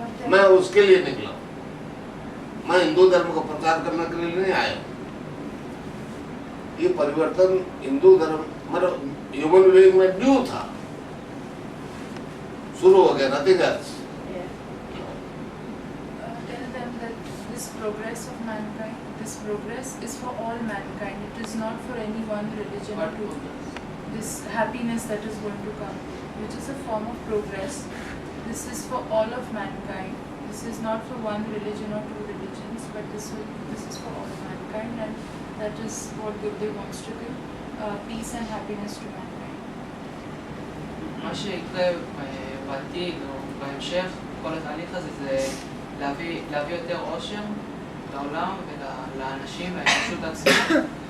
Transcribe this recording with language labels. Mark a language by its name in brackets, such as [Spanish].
[Hindi] मैं उसके लिए निकला, मैं हिंदू धर्म को प्रचार करने के लिए नहीं आया। ये परिवर्तन हिंदू धर्म, मतलब ह्यूमन बीइंग में ड्यू था, शुरू हो गया, [English] Nothing else. Tell them that this progress of mankind, this progress is for all mankind. It is not for any one religion or two. This happiness that is going to come, which is a form of progress, this is for all of mankind. This is not for one religion or 2 religions, but this is for all mankind, and that is what Gurudev wants to give peace and happiness to mankind. [Hebrew] מה שיקרה בעתיד או בהמשך, כל התהליך הזה, זה להביא יותר אושר לעולם ולאנשים, לאנושות עצמה.